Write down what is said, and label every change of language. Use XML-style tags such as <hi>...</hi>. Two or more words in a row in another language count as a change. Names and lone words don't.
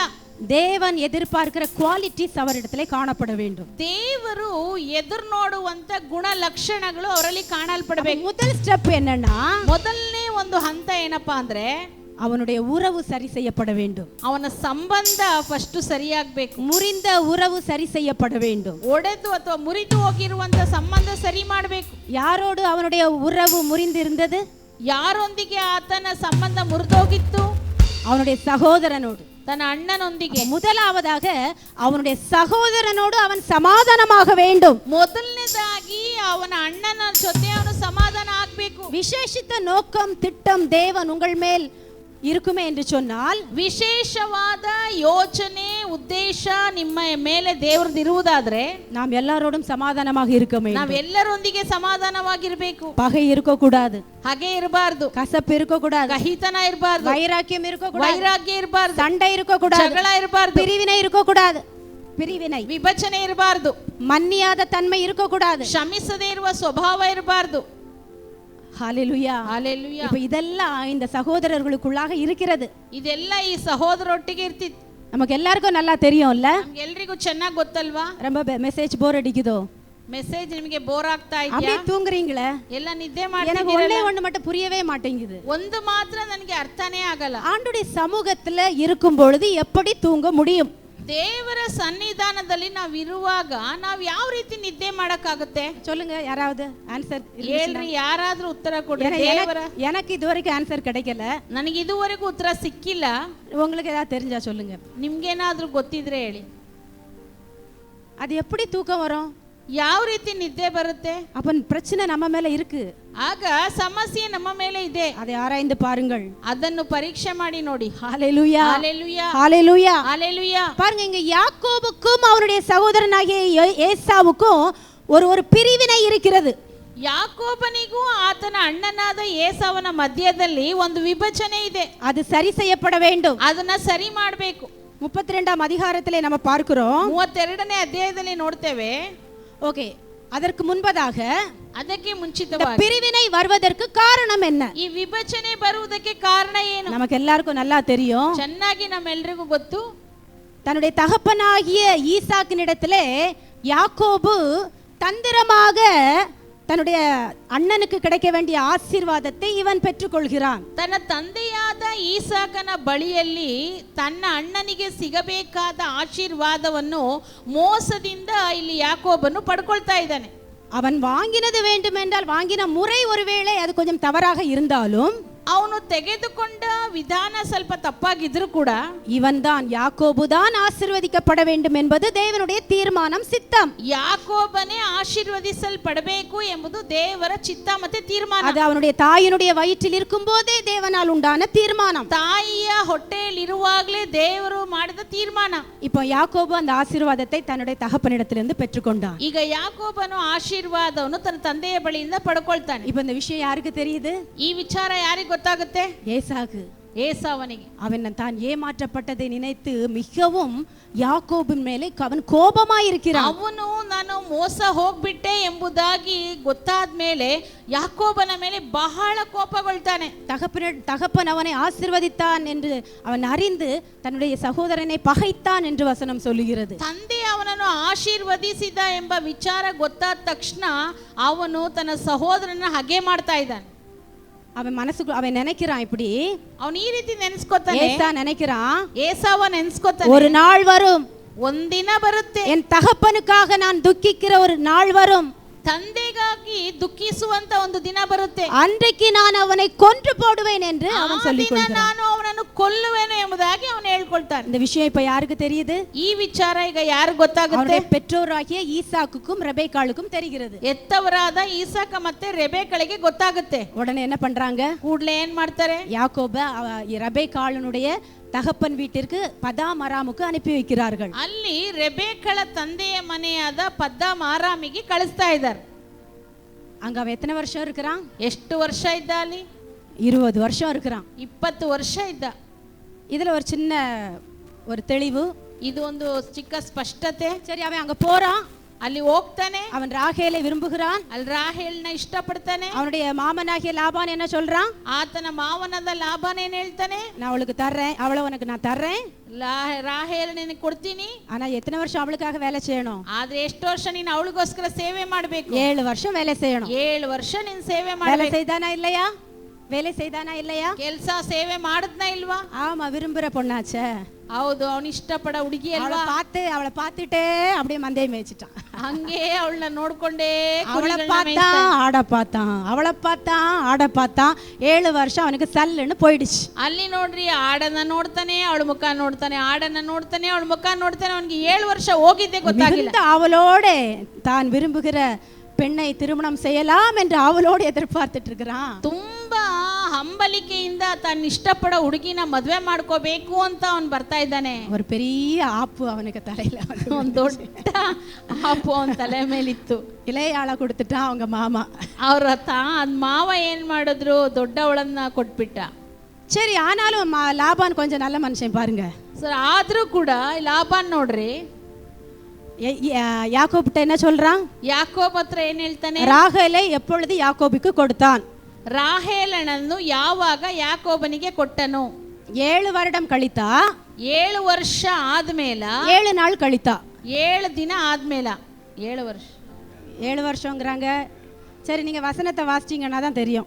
<ta>தேவன் எதிர்பார்க்கிற குவாலிட்டிஸ் அவரிடத்திலே காணப்பட வேண்டும்.</ta> <kn>ದೇವರು ಎದುರು ನೋಡುವಂತ ಗುಣ ಲಕ್ಷಣಗಳು ಅವರಲ್ಲಿ ಕಾಣಲ್ಪಡಬೇಕು.</kn> <ta>முதல் ஸ்டெப் என்னன்னா,</ta> <kn>ಮೊದಲನೇ ಒಂದು ಹಂತ ಏನಪ್ಪಾ ಅಂದ್ರೆ,</kn> <ta>அவனுடைய உறவு சரி செய்யப்பட வேண்டும்.</ta> <kn>ಅವನ ಸಂಬಂಧ ಫಸ್ಟ್ ಸರಿಯಾಗಬೇಕು.</kn> <ta>ಮುರಿದ ಉறவு ಸರಿ செய்யப்பட வேண்டும்.</ta> <kn>ಒಡೆದು ಅಥವಾ ಮುರಿದು ಹೋಗಿರುವಂತ ಸಂಬಂಧ ಸರಿ ಮಾಡಬೇಕು.</kn> <ta>யாரோடு அவனுடைய உறவு முறிந்திருந்தது?</ta> <kn>ಯಾರೊಂದಿಗೆ ಆತನ ಸಂಬಂಧ ಮುರಿದೋಗಿತ್ತು?</kn> <ta>அவனுடைய சகோதரனோடு,</ta> <kn>ತನ್ನ ಅಣ್ಣನೊಂದಿಗೆ.</kn> <ta>முதலாவதாக அவனுடைய சகோதரனோடு அவன் சமாதானமாக வேண்டும்.</ta> <kn>ಮೊದಲನೇದಾಗಿ ಅವನ ಅಣ್ಣನ ಜೊತೆ ಅವನು ಸಮಾಧಾನ ಆಗಬೇಕು.</kn> <ta>விசேஷித்த நோக்கம் திட்டம் தேவன் உங்கள் மேல் இருக்குமே என்று சொன்னால்,</ta> <kn>ವಿಶೇಷವಾದ ಯೋಚನೆ ಉದ್ದೇಶ ನಿಮ್ಮ ಮೇಲೆ ದೇವರದು ಇರುವುದಾದ್ರೆ</kn> <ta>நாம் எல்லாரோடும் சமாதானமாக இருக்க வேண்டும்.</ta> <kn>ನಾವೆಲ್ಲರೊಂದಿಗೆ ಸಮಾಧಾನವಾಗಿರಬೇಕು.</kn> <ta>பகை இருக்கக்கூடாது,</ta> <kn>ಹಾಗೆ ಇರಬಾರ್ದು.</kn> <ta>கசப்பு இருக்கக்கூடாது,</ta> <kn>ಕಹಿತನ ಇರಬಾರ್ದು,</kn> <ta>வைராக்கியம் இருக்கக்கூடாது,</ta> <kn>ವೈರಾಗ್ಯ ಇರಬಾರ್ದು,</kn> <ta>சண்டை இருக்கக்கூடாது,</ta> <kn>ಜಗಳ ಇರಬಾರ್ದು,</kn> <ta>பிரிவினை இருக்கக்கூடாது, பிரிவினை</ta> <kn>ವಿಭಜನೆ ಇರಬಾರ್ದು,</kn> <ta>மன்னியாத தன்மை இருக்கக்கூடாது,</ta> <kn>ಕ್ಷಮಿಸದೇ ಇರುವ ಸ್ವಭಾವ ಇರಬಾರ್ದು.</kn> <ta>ஹalleluya ஹalleluya. இப்ப இதெல்லாம் இந்த சகோதரர்களுக்குள்ளாக இருக்கிறது.</ta> <kn>ಇದೆಲ್ಲ ಈ ಸಹೋದರೊಟ್ಟಿಗೆ ಇರ್ತಿತ್ತು.</kn> <ta>நமக்கு எல்லாருக்கும் நல்லா தெரியும்ல.</ta> <kn>ನಮ್ಗೆ ಎಲ್ರಿಗೂ ಚೆನ್ನಾಗಿ ಗೊತ್ತಲ್ವಾ?</kn> <ta>ரொம்ப மெசேஜ் போர் அடிக்குதோ?</ta> <kn>ಮೆಸೇಜ್ ನಿಮಗೆ ಬೋರ್ ಆಗ್ತಾ ಇದೆಯಾ?</kn> <ta>அப்படியே தூங்குறீங்களே?</ta> <kn>ಎಲ್ಲ ನಿದ್ದೆ</kn> <ta>எனக்கு</ta> <kn>ಮಾಡ್ತಿದ್ದೀರಲ್ಲ?</kn> <ta>ஒண்ணே மட்டும் புரியவே மாட்டேங்குது.</ta> <kn>ಒಂದು ಮಾತ್ರ ನನಗೆ ಅರ್ಥನೇ ಆಗಲ್ಲ.</kn> <ta>ஆண்டுடைய சமூகத்துல இருக்கும் பொழுது எப்படி தூங்க முடியும்?</ta> <kn>ದೇವರ ಸನ್ನಿಧಾನದಲ್ಲಿ ನಾವು ಇರುವಾಗ ನಾವು ಯಾವ ರೀತಿ ನಿದ್ದೆ ಮಾಡಕ್ಕಾಗುತ್ತೆ?</kn> <ta>சொல்லுங்க, யாராவது ஆன்சர்</ta> <kn>ಹೇಳ್ರಿ, ಯಾರಾದ್ರೂ ಉತ್ತರ ಕೊಡಿ. ದೇವರ</kn> <ta>எனக்கு இதுவரைக்கும் ஆன்சர் கிடைக்கல.</ta> <kn>ನನಗೆ ಇದುವರೆಗೂ ಉತ್ತರ ಸಿಕ್ಕಿಲ್ಲ.</kn> <ta>உங்களுக்கு ஏதாவது தெரிஞ்சா சொல்லுங்க.</ta> <kn>ನಿಮ್ಗೇನಾದ್ರೂ ಗೊತ್ತಿದ್ರೆ ಹೇಳಿ.</kn> <ta>அது எப்படி தூக்கம் வரும்?</ta> <kn>ಯಾವ ರೀತಿ ನಿದ್ದೆ ಬರುತ್ತೆ?</kn> <ta>அப்ப பிரச்சனை நம்ம மேல இருக்கு.</ta> <kn>ಆಗ ಸಮಸ್ಯೆ ನಮ್ಮ ಮೇಲೆ ಇದೆ.</kn> <ta>அதை ஆராய்ந்து பாருங்கள்.</ta> <kn>ಅದನ್ನು ಪರೀಕ್ಷೆ ಮಾಡಿ ನೋಡಿ.</kn> <ta>ஹalleluya ஹalleluya ஹalleluya ஹalleluya. பாருங்க, இங்க யாக்கோபுக்கும் அவருடைய சகோதரனாகிய ஏசாவுக்கும் ஒரு பிரிவினை இருக்கிறது.</ta> <kn>ಯಾಕೋಬನಿಗೂ ಆತನ ಅಣ್ಣನಾದ ಏಸಾವನ ಮಧ್ಯದಲ್ಲಿ ಒಂದು ವಿಭಜನೆ ಇದೆ.</kn> <ta>அது சரி செய்யப்பட வேண்டும்.</ta> <kn>ಅದನ್ನ ಸರಿ ಮಾಡಬೇಕು.</kn> <ta>32ஆம் அதிகாரத்திலே நம்ம பார்க்கிறோம்.</ta> <kn>32ನೇ ಅಧ್ಯಾಯದಲ್ಲಿ ನೋಡ್ತೇವೆ.</kn> <ta>ஓகே, அதற்கு முன்பதாக</ta> <kn>ಅದಕ್ಕೆ</kn> <ta>இந்த</ta> <kn>ಮುಂಚಿತವಾಗಿ</kn> <ta>பிரிவினை வருவதற்கு காரணம் என்ன?</ta> <kn>ಈ ವಿಭಜನೆ ಬರುವುದಕ್ಕೆ ಕಾರಣ ಏನು?</kn> <ta>நமக்கு எல்லாருக்கும் நல்லா தெரியும்.</ta> <kn>ಚೆನ್ನಾಗಿ ನಮ್ಮೆಲ್ಲರಿಗೂ ಗೊತ್ತು.</kn> <ta>தன்னுடைய தகப்பனாகிய ஈசாக்கினிடத்திலே யாக்கோபு தந்திரமாக தன்னுடைய அண்ணனுக்கு கிடைக்க வேண்டிய ஆசீர்வாதத்தை இவன் பெற்றுக்கொள்கிறான்.</ta> <kn>ತನ್ನ ತಂದೆಯಾದ ಈಸಾಕನ ಬಳಿಯಲ್ಲಿ ತನ್ನ ಅಣ್ಣನಿಗೆ ಸಿಗಬೇಕಾದ ಆಶೀರ್ವಾದವನ್ನು ಮೋಸದಿಂದ ಇಲ್ಲಿ ಯಾಕೋಬನು ಪಡ್ಕೊಳ್ತಾ ಇದ್ದಾನೆ.</kn> <ta>அவன் வாங்கினது வேண்டுமென்றால் வாங்கின முறை ஒருவேளை அது கொஞ்சம் தவறாக இருந்தாலும்,</ta> <kn>ಅವನು ತೆಗೆದುಕೊಂಡ ವಿಧಾನ ಸ್ವಲ್ಪ ತಪ್ಪಾಗಿದ್ರು ಕೂಡ,</kn> <ta>இவன் தான் யாக்கோபு தான் ஆசீர்வதிக்கப்பட வேண்டும் என்பது தேவனுடைய தீர்மானம், சித்தம்.</ta> <kn>ಯಾಕೋಬನೇ ಆಶೀರ್ವದಿಸಲ್ಪಡಬೇಕು ಎಂಬುದು ದೇವರ ಚಿತ್ತ ಮತ್ತೆ ತೀರ್ಮಾನ.</kn> <ta>அது அவனுடைய தாயினுடைய வயிற்றில் இருக்கும் போதே தேவனால் உண்டான தீர்மானம்.</ta> <kn>ತಾಯಿಯ ಹೊಟ್ಟೆಯಲ್ಲಿ ಇರುವಾಗಲೇ ದೇವರು ಮಾಡಿದ ತೀರ್ಮಾನ.</kn> <ta>இப்போ யாக்கோபு அந்த ஆசீர்வாதத்தை தன்னுடைய தகப்பனிடத்திலிருந்து பெற்றுக்கொண்டான்.</ta> <kn>ಈಗ ಯಾಕೋಬನು ಆಶೀರ್ವಾದವನ್ನು ತನ್ನ ತಂದೆಯ ಬಳಿಯಿಂದ ಪಡ್ಕೊಳ್ತಾನೆ.</kn> <ta>இப்போ இந்த விஷயம் யாருக்கு தெரியுது?</ta> <kn>ಈ ವಿಚಾರ ಯಾರಿಗೆ ಗೊತ್ತಾಗುತ್ತೆ?</kn> <ta>ஏசாக்கு.</ta> <kn>ஏசாவನಿಗೆ.</kn> <ta>அவன் தான் ஏமாற்றப்பட்டதை நினைத்து மிகவும் யாக்கோபின் மேலே அவன் கோபமாயிருக்கிறான்.</ta> <kn>ಅವನು ನಾನು ಮೋಸ ಹೋಗ್ಬಿಟ್ಟೆ ಗೊತ್ತಾದ ಮೇಲೆ ಯಾಕೋಬನ ಮೇಲೆ ಬಹಳ ಕೋಪಗೊಳ್ತಾನೆ.</kn> <ta>தகப்பன் அவனை ஆசீர்வதித்தான் என்று அவன் அறிந்து தன்னுடைய சகோதரனை பகைத்தான் என்று வசனம் சொல்லுகிறது.</ta> <kn>ತಂದೆ ಅವನನ್ನು ಆಶೀರ್ವದಿಸಿದ ಎಂಬ ವಿಚಾರ ಗೊತ್ತಾದ ತಕ್ಷಣ ಅವನು ತನ್ನ ಸಹೋದರನ ಹಗೆ ಮಾಡ್ತಾ ಇದ್ದಾನೆ.</kn> <ta>அவன் மனசுக்கு அவன் நினைக்கிறான், இப்படி</ta> <kn>ಅವನು ಈ ರೀತಿ ನೆನೆಸ್ಕೊತಾನೆ.</kn> <ta>ஏசா நினைக்கிறான்,</ta> <kn>ஏசாವ ನೆನೆಸ್ಕೊತಾನೆ,</kn> <ta>ஒரு நாள் வரும்,</ta> <kn>ಒಂದಿನ ಬರುತ್ತೆ,</kn> <ta>என் தகப்பனுக்காக நான் துக்கிக்கிற ஒரு நாள் வரும்,</ta> <kn>ತಂದೆಗಾಗಿ ದುಃಖಿಸುವಂತ ಒಂದು ದಿನ ಬರುತ್ತೆ,</kn> <ta>அன்றைக்கு நான் அவனை கொன்று போடுவேன் என்று அவன் சொல்லிக்கொள்கிறான்.</ta> <kn>ನಾನು ಅವನನ್ನು ಕೊಲ್ಲುವೆನು ಎಂಬುದಾಗಿ ಅವನು ಹೇಳ್ಕೊಳ್ತಾನೆ.</kn> <ta>இந்த விஷயம் இப்ப யாருக்கு தெரியுது?</ta> <kn>ಈ ವಿಚಾರ ಈಗ ಯಾರು ಗೊತ್ತಾಗುತ್ತೆ?</kn> <ta>அவனுடைய பெற்றோராகிய ஈசாக்குக்கும் ரெபேக்காளுக்கும் தெரிகிறது.</ta> <kn>ಎತ್ತವರಾದ ಈಸಾಕ ಮತ್ತೆ ರೆಬೆಕ್ಕಳಿಗೆ ಗೊತ್ತಾಗುತ್ತೆ.</kn> <ta>உடனே என்ன பண்றாங்க?</ta> <kn>ಕೂಡಲೇ ಏನ್ ಮಾಡ್ತಾರೆ?</kn> <ta>யாக்கோப ரெபேக்காளுடைய தகப்பன் வீட்டிற்கு பதாம் அராமுக்கு அனுப்பி வைக்கிறார்கள்.</ta> <kn>ಅಲ್ಲಿ ರೆಬೆಕ್ಕಳ ತಂದೆಯ ಮನೆಯಾದ ಪದ್ದಾಮ್ ಆರಾಮಿಗೆ ಕಳಿಸ್ತಾ ಇದ್ದಾರೆ.</kn> <ta>அங்க அவன் எத்தனை வருஷம் இருக்கிறான்?</ta> <kn>ಎಷ್ಟು ವರ್ಷ ಇದ್ದ ಅಲ್ಲಿ?</kn> <ta>20 வருஷம் இருக்கிறான்.</ta> <kn>20 ವರ್ಷ ಇದ್ದ.</kn> <ta>இதுல ஒரு சின்ன ஒரு தெளிவு,</ta> <kn>ಇದು ಒಂದು ಚಿಕ್ಕ ಸ್ಪಷ್ಟತೆ.</kn> <ta>சரி, அவன் அங்க போறான்,</ta> <kn>ಅಲ್ಲಿ ಹೋಗ್ತಾನೆ,</kn> <ta>அவன் ராகேலை விரும்புகிறான்,</ta> <kn>ಅಲ್ಲಿ ರಾಹೇಲ್ನ ಇಷ್ಟಪಡ್ತಾನೆ.</kn> <ta>அவனுடைய மாமனாகிய லாபான் என்ன சொல்றான்?</ta> <kn>ಆತನ ಮಾವನಾದ ಲಾಬಾನ್ ಏನ್ ಹೇಳ್ತಾನೆ?</kn> <ta>நான் அவளுக்கு தர்றேன், அவளை உனக்கு நான் தர்றேன்,</ta> <kn>ರಾಹೇಲ್ ನಿನಗೆ ಕೊಡ್ತೀನಿ,</kn> <ta>ஆனா எத்தனை வருஷம் அவளுக்காக வேலை செய்யணும்?</ta> <kn>ಆದ್ರೆ ಎಷ್ಟು ವರ್ಷ ನೀನು ಅವಳಿಗೋಸ್ಕರ ಸೇವೆ ಮಾಡಬೇಕು?</kn> <ta>7 வருஷம் வேலை செய்யணும்.</ta> <kn>7 ವರ್ಷ ನೀನು ಸೇವೆ</kn> <ta>வேலை</ta> <kn>ಮಾಡಬೇಕು.</kn> <ta>செய்தானா இல்லையா? வேலை செய்தானா இல்லையா?</ta> <kn>ಕೆಲ್ಸ ಸೇವೆ ಮಾಡಿದ್ನ ಇಲ್ವಾ?</kn> <ta>ஆமா, விரும்புற பொண்ணாச்சே.</ta> <kn>ಹೌದು, ಅವನು ಇಷ್ಟಪಡ ಹುಡುಗಿ ಅಲ್ವಾ?</kn> <ta>அவளை பார்த்துட்டே அப்படியே மந்தையை மேய்ச்சிட்டான்.</ta> <kn>ಹಂಗೆ ಅವಳನ್ನ ನೋಡ್ಕೊಂಡೇ</kn> <ta>அவளை பார்த்தான் ஆட பார்த்தான், அவளை பார்த்தான் ஆட பார்த்தான். 7 வருஷம் அவனுக்கு சல்லுன்னு போயிடுச்சு.</ta> <kn>ಅಲ್ಲಿ ನೋಡ್ರಿ, ಆಡನ್ನ ನೋಡ್ತಾನೆ, ಅವಳ ಮುಖ ನೋಡ್ತಾನೆ, ಆಡನ್ನ ನೋಡ್ತಾನೆ, ಅವಳ ಮುಖ ನೋಡ್ತಾನೆ. ಅವನಿಗೆ 7 ವರ್ಷ ಹೋಗಿದ್ದೆ ಗೊತ್ತಾಗಿಲ್ಲ.</kn> <ta>அவளோட தான் விரும்புகிற பெண்ணை திருமணம் செய்யலாம் என்று அவளோடு எதிர்பார்த்துட்டு இருக்கிறான்.</ta> <kn>ತುಂಬಾ ಹಂಬಲಿಕೆಯಿಂದ ತನ್ನ ಇಷ್ಟಪಡ ಹುಡುಗಿನ ಮದುವೆ ಮಾಡ್ಕೋಬೇಕು ಅಂತ ಅವನು ಬರ್ತಾ ಇದ್ದಾನೆ.</kn> <ta>ஒரு பெரிய ஆப்பு அவனுக்கு தலையில,</ta> <kn>ಒಂದು ದೊಡ್ಡ ಆಪು ಅವನ ತಲೆ ಮೇಲಿತ್ತು.</kn> <ta>இளையாள கொடுத்துட்டான் அவங்க மாமா.</ta> <kn>ಅವ್ರ ಮಾವ ಏನ್ ಮಾಡಿದ್ರು, ದೊಡ್ಡವಳನ್ನ ಕೊಟ್ಬಿಟ್ಟ.</kn> <ta>சரி, ஆனாலும் லாபான் கொஞ்சம் நல்ல மனுஷன் பாருங்க.</ta> <kn>ಸರ್, ಆದ್ರೂ ಕೂಡ ಲಾಬಾನ್ ನೋಡ್ರಿ,</kn> <ta>யாக்கோபிட்ட என்ன சொல்றான்?</ta> <kn>ಯಾಕೋಬ್ ಹತ್ರ ಏನ್ ಹೇಳ್ತಾನೆ?</kn> <ta>ராகேலை எப்பொழுது யாக்கோபுக்கு கொடுத்தான்?</ta> <kn>ರಾಹೇಲನನ್ನು ಯಾವಾಗ ಯಾಕೋಬನಿಗೆ ಕೊಟ್ಟನು?</kn> <ta>7 வருடம் கழித்தா?</ta> <kn>7 ವರ್ಷ ಆದ್ಮೇಲ?</kn> <ta>7 நாள் கழித்தா?</ta> <kn>7 ದಿನ ಆದ್ಮೇಲ. 7 ವರ್ಷ,</kn> <ta>7 வருஷங்கிறாங்க. சரி, நீங்க வசனத்தை வாசிச்சீங்கன்னா தான் தெரியும்.</ta>